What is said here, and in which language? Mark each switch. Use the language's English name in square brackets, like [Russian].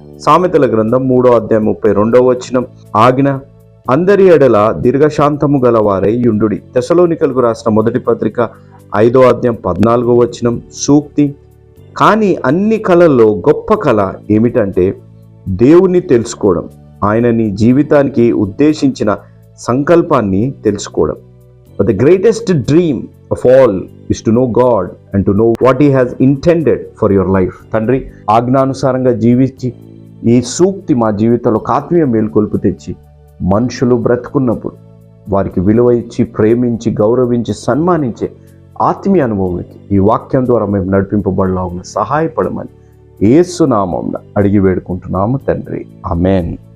[Telugu] సామెతల గ్రంథం 3:32 ఆజ్ఞ, అందరి ఎడల దీర్ఘశాంతము గలవారై యుండుడి. తెసలోనికలకు రాసిన మొదటి పత్రిక 5:14 సూక్తి, కానీ అన్ని కళల్లో గొప్ప కళ ఏమిటంటే దేవుణ్ణి తెలుసుకోవడం, ఆయన నీ జీవితానికి ఉద్దేశించిన సంకల్పాన్ని తెలుసుకోవడం. [English] But the greatest dream of all is to know God and to know what He has intended for your life. [Telugu] తండ్రి, ఆజ్ఞానుసారంగా జీవించి ఈ సూక్తి మా జీవితంలో ఆత్మీయ మేలుకొల్పు తెచ్చి మనుషులు బ్రతుకున్నప్పుడు వారికి విలువ ఇచ్చి, ప్రేమించి, గౌరవించి, సన్మానించే ఆత్మీయ అనుభవానికి ఈ వాక్యం ద్వారా మేము నడిపింపబడలా ఉన్న సహాయపడమని యేసు నామమున అడిగి వేడుకుంటున్నాము తండ్రి. ఆమేన్.